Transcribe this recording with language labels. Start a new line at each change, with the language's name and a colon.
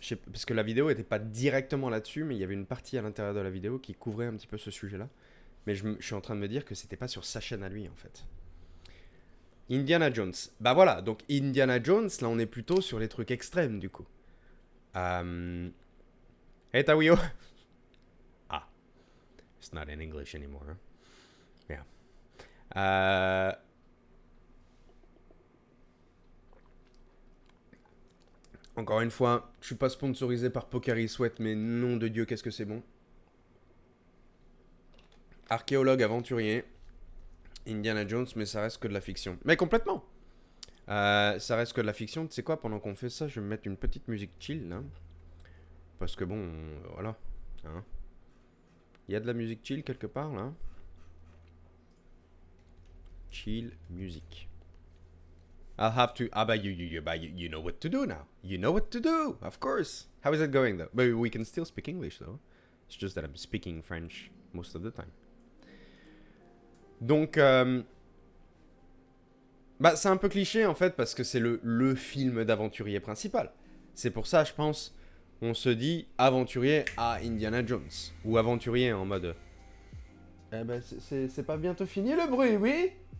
French: Parce que la vidéo n'était pas directement là-dessus, mais il y avait une partie à l'intérieur de la vidéo qui couvrait un petit peu ce sujet-là. Mais je suis en train de me dire que c'était pas sur sa chaîne à lui, en fait. Indiana Jones. Bah voilà, donc Indiana Jones, là on est plutôt sur les trucs extrêmes, du coup. Hey Tawio.
English: Ah, it's not in English anymore. Huh? Yeah.
French: Encore une fois, je suis pas sponsorisé par Pocari Sweat, mais nom de Dieu, qu'est-ce que c'est bon. Archéologue aventurier, Indiana Jones, mais ça reste que de la fiction. Mais complètement. Ça reste que de la fiction. Tu sais quoi, pendant qu'on fait ça, je vais me mettre une petite musique chill, là. Parce que bon, voilà. Hein. Il y a de la musique chill quelque part, là.
English: Chill music. I'll have to... Ah bah, you know what to do now. You know what to do, of course. How is it going, though? But we can still speak English, though. It's just that I'm speaking French most of the time.
French: Donc, bah, c'est un peu cliché, en fait, parce que c'est le film d'aventurier principal. C'est pour ça, je pense, on se dit aventurier à Indiana Jones. Ou aventurier en mode... Eh ben, c'est pas bientôt fini le bruit, oui?